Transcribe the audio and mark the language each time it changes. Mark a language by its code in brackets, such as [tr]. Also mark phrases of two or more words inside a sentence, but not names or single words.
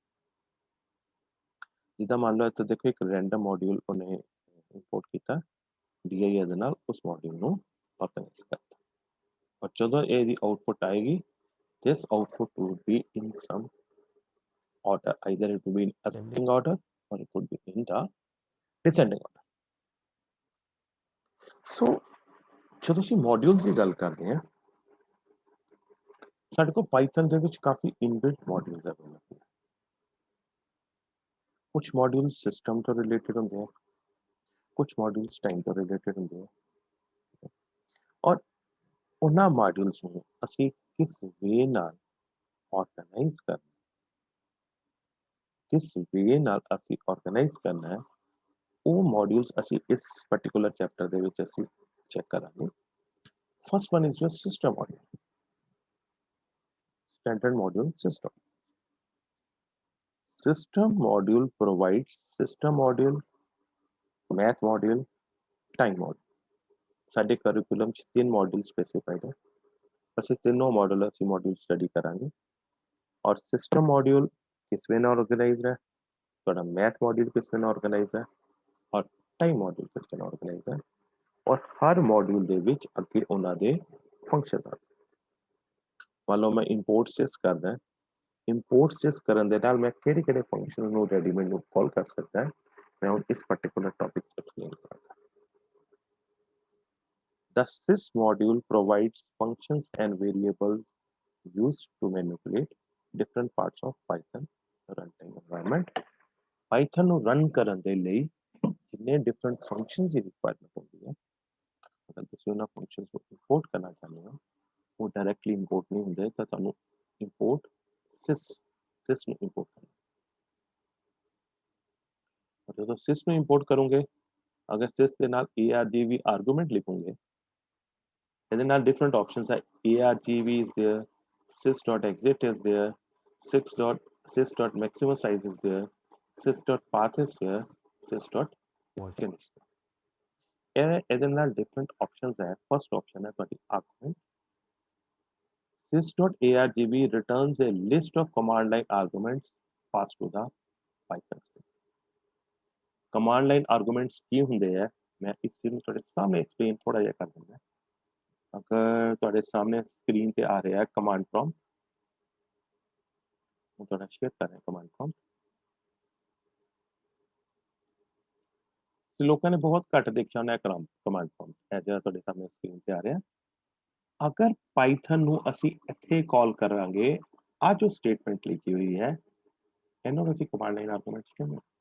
[pa] ਜਿੱਦਾਂ ਮੰਨ ਲਓ ਇੱਥੇ ਦੇਖੋ ਇੱਕ ਰੈਂਡਮ ਮੋਡਿਊਲ ਉਹਨੇ ਇੰਪੋਰਟ ਕੀਤਾ dir ਦੇ ਨਾਲ ਉਸ ਮੋਡਿਊਲ ਨੂੰ ਆਰਗੇਨਾਈਜ਼ ਕਰਤਾ ਔਰ ਜਦੋਂ ਇਹਦੀ ਆਉਟਪੁੱਟ ਆਏਗੀ [en] this output will be in some order either it will be in ascending order or it could be in the descending order [pa] so ਜਦੋਂ ਅਸੀਂ ਮੋਡਿਊਲਸ ਦੀ ਗੱਲ ਕਰਦੇ ਹਾਂ ਸਾਡੇ ਕੋਲ ਪਾਈਥਨ ਦੇ ਵਿੱਚ ਕਾਫੀ [en] inbuilt modules [pa] ਅਵੇਲੇਬਲ ਹੈ ਕੁਝ ਮੋਡਿਊਲਸ ਸਿਸਟਮ ਤੋਂ ਰਿਲੇਟਡ ਹੁੰਦੇ ਆ ਕੁਝ ਮੋਡਿਊਲਸ ਟਾਈਮ ਤੋਂ ਰਿਲੇਟਡ ਹੁੰਦੇ ਆ ਔਰ ਉਹਨਾਂ ਮੋਡਿਊਲਸ ਨੂੰ ਅਸੀਂ ਕਿਸ ਵੇ ਨਾਲ ਆਰਗੇਨਾਈਜ਼ ਕਰਨਾ ਕਿਸ ਵੇ ਨਾਲ ਅਸੀਂ ਆਰਗੇਨਾਈਜ਼ ਕਰਨਾ ਹੈ ਉਹ ਮੋਡਿਊਲਸ ਅਸੀਂ ਇਸ [en] particular chapter [pa] ਦੇ ਵਿੱਚ ਅਸੀਂ ਚੈੱਕ ਕਰਾਂਗੇ [en] first one is your system module standard module system system module provides system module math module time module [pa] ਸਾਡੇ ਕਰਿਕੂਲਮ ਚ ਤਿੰਨ ਮੋਡਿਊਲ ਸਪੈਸੀਫਾਈਡ ਹੈ ਅਸੀਂ ਤਿੰਨੋਂ ਮੋਡਲ ਅਸੀਂ ਮੋਡਿਊਲ ਸਟੱਡੀ ਕਰਾਂਗੇ ਔਰ [en] system module [pa] ਕਿਸ ਵੇ ਨਾਲ ਆਰਗੇਨਾਈਜ਼ਡ ਹੈ ਤੁਹਾਡਾ [en] math module [pa] ਕਿਸ ਵੇ ਨਾਲ ਆਰਗੇਨਾਈਜ਼ਡ ਹੈ ਔਰ [en] time module [pa] ਕਿਸ ਵੇ ਨਾਲ ਆਰਗੇਨਾਈਜ਼ਡ ਹੈ ਔਰ ਹਰ ਮੋਡਿਊਲ ਦੇ ਵਿੱਚ ਅੱਗੇ ਉਹਨਾਂ ਦੇ ਫੰਕਸ਼ਨਸ ਆ ਮੰਨ ਲਓ ਮੈਂ [en] import sys [pa] ਕਰਦਾ [en] import sys [pa] ਕਰਨ ਦੇ ਨਾਲ ਮੈਂ ਕਿਹੜੇ ਫੰਕਸ਼ਨ ਨੂੰ ਰੈਡੀਮੇਡ ਨੂੰ ਕਾਲ ਕਰ ਸਕਦਾ ਮੈਂ ਹੁਣ ਇਸ [en] particular topic explain [pa] ਕਰਾਂਗਾ [en] the sys module provides functions and variables used to manipulate different parts of python runtime environment [pa] python ਨੂੰ ਰਨ ਕਰਨ ਦੇ ਲਈ ਜਿੰਨੇ [en] different functions [pa] ਦੀ ਰਿਕੁਆਇਰਮੈਂਟ ਹੁੰਦੀ ਹੈ ਅਗਰ ਤੁਸੀਂ ਉਹਨਾਂ ਫੰਕਸ਼ਨਸ ਨੂੰ ਇੰਪੋਰਟ ਕਰਨਾ ਚਾਹੁੰਦੇ ਹੋ ਉਹ ਡਾਇਰੈਕਟਲੀ ਇੰਪੋਰਟ ਨਹੀਂ ਹੁੰਦੇ ਤਾਂ ਤੁਹਾਨੂੰ [en] import sys [pa] ਨੂੰ ਇੰਪੋਰਟ ਕਰਨਾ ਜਦੋਂ sys ਨੂੰ ਇੰਪੋਰਟ ਕਰੋਗੇ ਅਗਰ sys ਦੇ ਨਾਲ argv ਆਰਗੂਮੈਂਟ ਲਿਖੋਗੇ ਇਹਦੇ ਨਾਲ [en] different options [pa] ਹੈ [en] argv is there sys.exit is there sys.maximum size is there sys.path is there sys.finish [pa] ਇਹਦੇ ਨਾਲ [en] different options [pa] ਹੈ [en] first option [pa] ਹੈ ਤੁਹਾਡੀ ਆਰਗੂਮੈਂਟ [en] sys.argv returns a list of command line arguments passed to the python script command line arguments [pa] ਕੀ ਹੁੰਦੇ ਆ ਮੈਂ ਇਸ ਚੀਜ਼ ਨੂੰ ਤੁਹਾਡੇ ਸਾਹਮਣੇ ਐਕਸਪਲੇਨ ਥੋੜਾ ਜਿਹਾ ਕਰ ਦਿੰਦਾ ਅਗਰ ਤੁਹਾਡੇ ਸਾਹਮਣੇ ਸਕਰੀਨ ਤੇ ਆ ਰਿਹਾ ਹੈ [en] command prompt [pa] ਮੈਂ ਤੁਹਾਡਾ ਸ਼ੇਅਰ ਕਰ ਰਿਹਾ [en] command prompt [pa] ਤੇ ਲੋਕਾਂ ਨੇ ਬਹੁਤ ਘੱਟ ਦੇਖਿਆ ਹੋਣਾ [en] command prompt [pa] ਇਹ ਜਿਹੜਾ ਤੁਹਾਡੇ ਸਾਹਮਣੇ ਸਕਰੀਨ ਤੇ ਆ ਰਿਹਾ ਅਗਰ ਪਾਈਥਨ ਨੂੰ ਅਸੀਂ ਇੱਥੇ ਕਾਲ ਕਰਾਂਗੇ ਆ ਜੋ ਸਟੇਟਮੈਂਟ ਲਿਖੀ ਹੋਈ ਹੈ ਇਹਨੂੰ ਅਸੀਂ [en] command line arguments [pa] ਕਹਿੰਦੇ